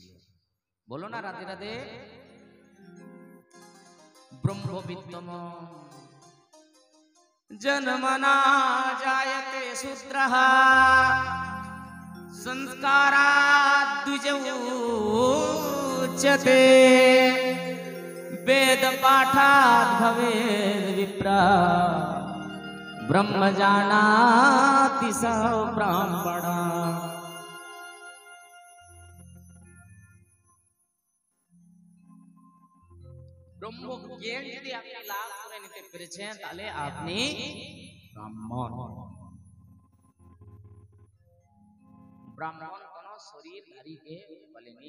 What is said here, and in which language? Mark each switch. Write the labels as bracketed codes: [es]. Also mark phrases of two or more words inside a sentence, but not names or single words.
[bn] বলো না রাধে রাধে। [sa] ব্রহ্মবিদ্যম জন্মনা জায়তে শূদ্রঃ সংস্কারাৎ দ্বিজোচ্যতে वेद पाठात् भवेद् विप्रा ब्रह्म जानाति स ब्राह्मणः। [bn] ব্রহ্ম জ্ঞান যদি আপনি লাভ করে নিতে পেরেছেন তাহলে আপনি ব্রাহ্মণ। ব্রাহ্মণ কোন শরীরধারীকে বলেনি।